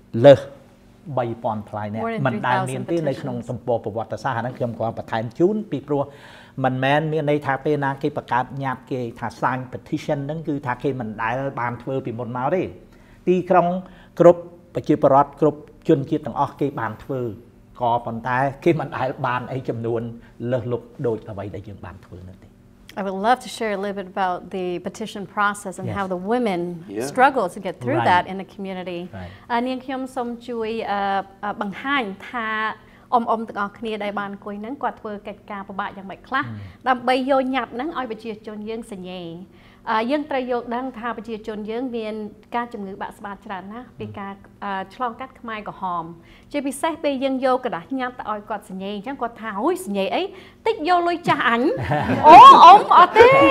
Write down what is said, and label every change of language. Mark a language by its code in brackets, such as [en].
[km] លើស3000ផ្លាយនាក់មិនដែលមានទេនៅក្នុងសម្ព័ន្ធប្រវត្តិសាស្ត្រហ្នឹងខ្ញុំក៏បន្ថែមជូនពីព្រោះមិនមែនមានន័យថាពេលណាគេបង្កើតញត្តិគេថា [en] sign petition [km] ហ្នឹងគឺថាគេមិនដែលបានធ្វើពីមុនមកទេទីក្រុងគ្រប់ប្រជាពលរដ្ឋគ្រប់ជនជាតិទាំងអស់គេបានធ្វើក៏ប៉ុន្តែគេមិនដែលបានអីចំនួនលើសលប់ដូចអ្វីដែលយើងបានធ្វើនោះទេ [en] I would love to share a little bit about the petition process and how the women struggle to get through that in the community. [km] នាងខ្ញុំសូមជួយបង្ហាញថាទាំងអស់គ្នាដែលបានអង្គុយហ្នឹងគាត់ធ្វើកិច្ចការពិបាកយ៉ាងម៉េចខ្លះដើម្បីយកញត្តិហ្នឹងឲ្យប្រជាជនយើងសញ្ញេយើងត្រូវយល់ដឹងថាប្រជាជនយើងមានការជំងឺបាក់ស្បាតច្រើនណាស់ពីការឆ្លងកាត់ខ្មែរក្រហមជាពិសេសពេលយើងយកกระดาษញត្តិទៅឲ្យគាត់សញ្ញេអញ្ចឹងគាត់ថាអូយសញ្ញេអីតិចយកលុយចាស់អញអូអ៊ំអត់ទេ